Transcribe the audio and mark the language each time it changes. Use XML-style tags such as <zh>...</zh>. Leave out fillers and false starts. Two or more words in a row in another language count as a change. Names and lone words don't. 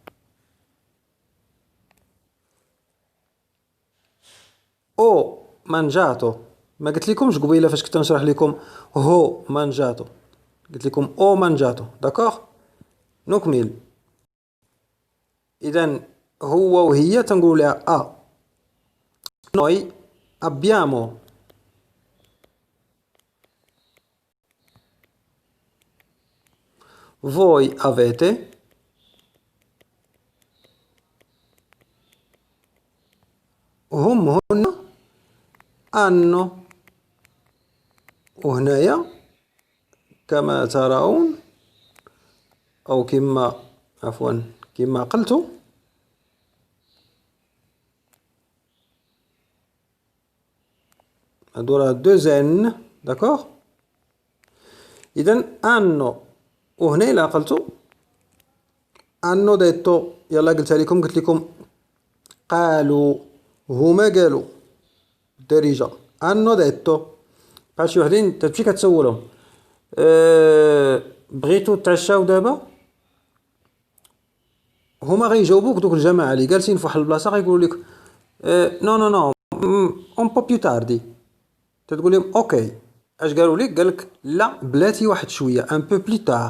<ar>او مانجاتو، ما قلت لكمش قبيله فاش كنت نشرح لكم هو مانجاتو، قلت لكم او مانجاتو. داكوغ، نكمل. اذا هو وهي تنقول لها</ar> <it>noi abbiamo voi avete</it> <ar>هم هن hanno. وهنايا كما ترون أو كما عفوا كما قلت هادو راه دو زن. داكوغ، إذا hanno. وهنا إلا عقلتو</ar> <it>hanno detto،</it> <ar>يلا قلتها لكم، قلت لكم قالوا، هما قالوا بالدارجة</ar> <it>hanno detto.</it> <ar>بحال شي وحدين تمشي كتسولهم بغيتو تعشاو دابا، هما غيجاوبوك دوك الجماعة اللي جالسين في واحد البلاصة غيقولوا لك</ar> <it>no no no un po' più tardi.</it> <ar>تتقول لهم اوكي، اش قالوا لك؟ قالك لا بلاتي واحد شويه</ar> <it>un po' più tar.</it>